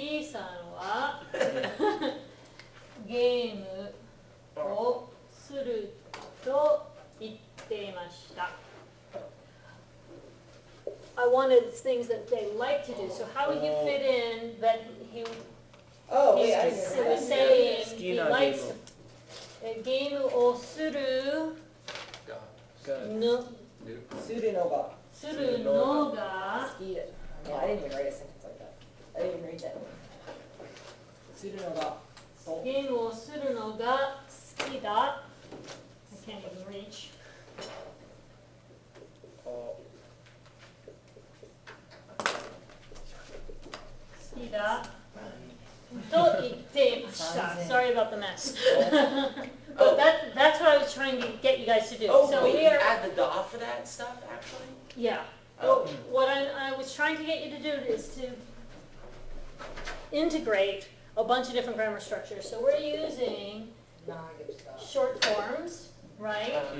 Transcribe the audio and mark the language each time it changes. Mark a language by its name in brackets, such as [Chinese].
[Japanese] さんはゲームをすると言っていました。 [English] I wanted things that they like to do. So how would you fit in that he was saying he likes to [Japanese] ゲームをするのするのがするのが好きだ。 [English] Yeah, I didn't even write a sentence like that. I didn't even read that. [Japanese] するのがゲームをするのが好きだ。 [English] I can't even reach. [Japanese] 好きだと言っていました。 [English] Sorry about the mess. But that's what I was trying to get you guys to do. Oh, So wait, we you are, add the da for that stuff, actually? yeah. Oh. What I was trying to get you to do is to integrate a bunch of different grammar structures. So we're using short forms, right?